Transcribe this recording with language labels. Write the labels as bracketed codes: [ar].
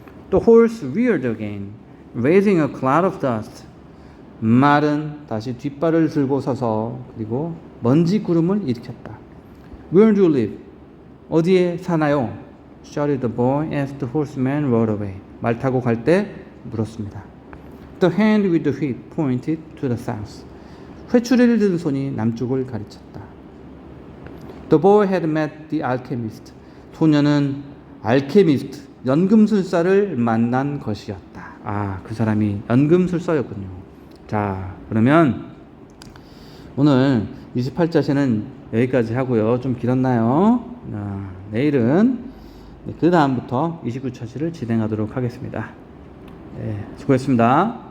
[en] The horse reared again, raising a cloud of dust. [ko] 말은 다시 뒷발을 들고 서서 그리고 먼지 구름을 일으켰다. [en] Where do you live? [ko] 어디에 사나요? [en] shouted the boy as the horseman rode away. [ko] 말 타고 갈 때 물었습니다. [en] The hand with the whip pointed to the south. [ko] 회초리를 든 손이 남쪽을 가리쳤다. [en] The boy had met the alchemist. [ko] 소녀는 알케미스트, 연금술사를 만난 것이었다. 아, 그 사람이 연금술사였군요. 자, 그러면 오늘 28자시는 여기까지 하고요. 좀 길었나요? 내일은 그 다음부터 29차시를 진행하도록 하겠습니다. 네, 수고했습니다.